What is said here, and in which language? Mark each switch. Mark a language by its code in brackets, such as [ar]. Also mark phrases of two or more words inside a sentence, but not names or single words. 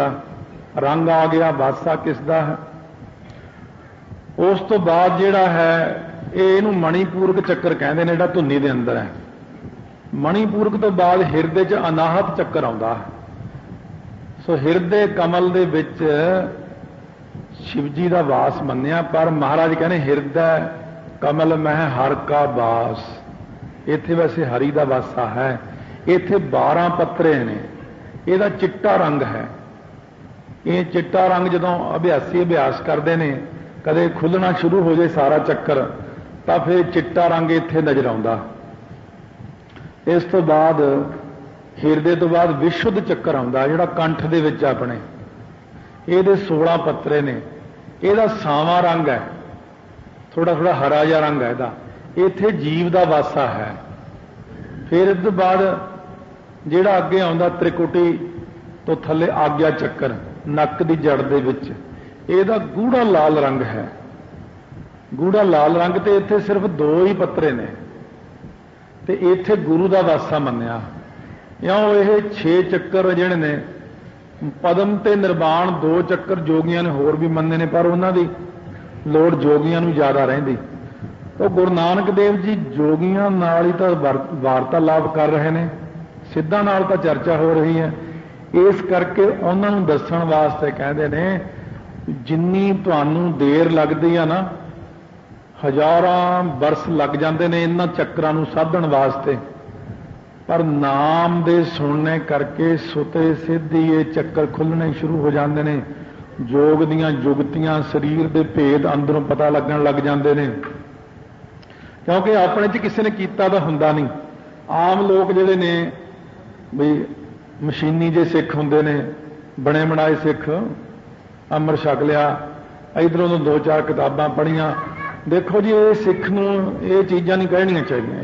[pa] ਰੰਗ ਆ ਗਿਆ, ਵਾਸਾ ਕਿਸਦਾ ਹੈ। ਉਸ ਤੋਂ ਬਾਅਦ ਜਿਹੜਾ ਹੈ ਇਹਨੂੰ ਮਣੀਪੂਰਕ ਚੱਕਰ ਕਹਿੰਦੇ ਨੇ, ਜਿਹੜਾ ਧੁੰਨੀ ਦੇ ਅੰਦਰ ਹੈ। ਮਣੀਪੂਰਕ ਤੋਂ ਬਾਅਦ ਹਿਰਦੇ ਚ ਅਨਾਹਤ ਚੱਕਰ ਆਉਂਦਾ ਹੈ। ਸੋ ਹਿਰਦੇ ਕਮਲ ਦੇ ਵਿੱਚ ਸ਼ਿਵਜੀ ਕਾ ਵਾਸ ਮੰਨਿਆ, ਪਰ ਮਹਾਰਾਜ ਕਹਿਣੇ ਹਿਰਦੈ ਕਮਲ ਮਹਿ ਹਰਿ ਕਾ ਵਾਸ। ਇੱਥੇ ਵੈਸੇ ਹਰਿ ਕਾ ਵਾਸਾ ਹੈ। ਇੱਥੇ 12 ਪੱਤਰੇ ਨੇ। ਇਹਦਾ ਚਿੱਟਾ ਰੰਗ ਹੈ। ਇਹ ਚਿੱਟਾ ਰੰਗ ਜਦੋਂ [hi] अभ्यासी अभ्यास करते हैं, [pa] ਕਦੇ ਖੁੱਲ੍ਹਣਾ ਸ਼ੁਰੂ ਹੋ ਜਾਏ ਸਾਰਾ ਚੱਕਰ, ਤਾਂ ਫਿਰ ਚਿੱਟਾ ਰੰਗ ਇੱਥੇ ਨਜ਼ਰ ਆਉਂਦਾ। ਇਸ ਤੋਂ ਬਾਅਦ ਹਿਰਦੇ ਤੋਂ ਬਾਅਦ ਵਿਸ਼ੁੱਧ ਚੱਕਰ ਆਉਂਦਾ, ਜਿਹੜਾ ਕੰਠ ਦੇ ਵਿੱਚ ਆਪਣੇ। ਇਹਦੇ 16 ਪੱਤਰੇ ਨੇ। ਇਹਦਾ ਸਾਵਾ ਰੰਗ ਹੈ, ਥੋੜ੍ਹਾ ਥੋੜ੍ਹਾ ਹਰਾ ਜਿਹਾ ਰੰਗ ਹੈ ਇਹਦਾ। ਇੱਥੇ ਜੀਵ ਦਾ ਵਾਸਾ ਹੈ। ਫਿਰ ਇਸ ਤੋਂ ਬਾਅਦ ਜਿਹੜਾ ਅੱਗੇ ਆਉਂਦਾ ਤ੍ਰਿਕੁਟੀ ਤੋਂ ਥੱਲੇ ਆਗਿਆ ਚੱਕਰ ਨੱਕ ਕੀ ਜੜ੍ਹ ਦੇ ਵਿੱਚ। ਇਹਦਾ ਗੂੜ੍ਹਾ ਲਾਲ ਰੰਗ ਹੈ। ਗੂੜ੍ਹਾ ਲਾਲ ਰੰਗ ਤੇ ਇੱਥੇ ਸਿਰਫ਼ 2 ਹੀ ਪੱਤਰੇ ਨੇ। ਤੇ ਇੱਥੇ ਗੁਰੂ ਦਾ ਵਾਸਾ ਮੰਨਿਆ। ਇਉਂ ਇਹ 6 ਚੱਕਰ ਜਿਹੜੇ ਨੇ ਪਦਮ ਤੇ ਨਿਰਵਾਣ 2 ਚੱਕਰ ਜੋਗੀਆਂ ਨੇ ਹੋਰ ਵੀ ਮੰਨੇ ਨੇ, ਪਰ ਉਨ੍ਹਾਂ ਨੇ ਲੋੜ ਜੋਗੀਆਂ ਨੂੰ ਜ਼ਿਆਦਾ ਰਹਿੰਦੀ। ਤਾਂ ਗੁਰੂ ਨਾਨਕ ਦੇਵ ਜੀ ਜੋਗੀਆਂ ਨਾਲ ਹੀ ਤਾਂ [hi] वार्तालाप कर रहे हैं, [pa] ਸਿੱਧਾਂ ਨਾਲ ਤਾਂ ਚਰਚਾ ਹੋ ਰਹੀ ਹੈ। ਇਸ ਕਰਕੇ ਉਨ੍ਹਾਂ ਨੂੰ ਦੱਸਣ ਵਾਸਤੇ ਕਹਿੰਦੇ ਨੇ, ਜਿੰਨੀ ਤੁਹਾਨੂੰ ਦੇਰ ਲੱਗਦੀ ਆ ਨਾ, ਹਜ਼ਾਰਾਂ ਬਰਸ ਲੱਗ ਜਾਂਦੇ ਨੇ ਇਨ੍ਹਾਂ ਚੱਕਰਾਂ ਨੂੰ ਸਾਧਣ ਵਾਸਤੇ, ਪਰ ਨਾਮ ਦੇ ਸੁਣਨੇ ਕਰਕੇ ਸੁਤੇ ਸਿੱਧੀ ਇਹ ਚੱਕਰ [hi] खुलने शुरू हो जाते हैं। [pa] ਜੋਗ ਦੀਆਂ ਜੁਗਤੀਆਂ, ਸਰੀਰ ਕੇ ਭੇਦ ਅੰਦਰੋਂ ਪਤਾ ਲੱਗਣ [hi] लग जाते हैं, [pa] ਕਿਉਂਕਿ ਆਪਣੇ ਚ ਕਿਸੇ ਨੇ ਕੀਤਾ ਤਾਂ ਹੁੰਦਾ ਨਹੀਂ। ਆਮ ਲੋਕ ਜਿਹੜੇ ਨੇ ਬਈ ਮਸ਼ੀਨੀ ਜੇ ਸਿੱਖ ਹੁੰਦੇ ਨੇ, ਬਣੇ ਬਣਾਏ ਸਿੱਖ, ਅੰਮ੍ਰਿਤ ਛਕ ਲਿਆ, ਇੱਧਰੋਂ ਤਾਂ 2-4 ਕਿਤਾਬਾਂ ਪੜ੍ਹੀਆਂ। ਦੇਖੋ ਜੀ, ਇਹ ਸਿੱਖ ਨੂੰ ਇਹ ਚੀਜ਼ਾਂ ਨਹੀਂ ਕਹਿਣੀਆਂ ਚਾਹੀਦੀਆਂ।